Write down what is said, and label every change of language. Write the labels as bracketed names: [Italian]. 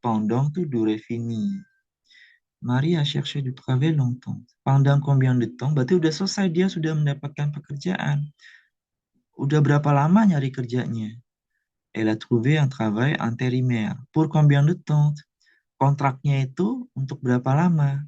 [French] Pendant [Indonesian] tuh [French] durée finie. Marie a cherché du travail longtemps. Pendant combien de temps? [Indonesian] Berarti udah selesai, dia sudah mendapatkan pekerjaan. Udah berapa lama nyari kerjanya? [French] Elle a trouvé un travail intérimaire. Pour combien de temps? [Indonesian] Kontraknya itu untuk berapa lama?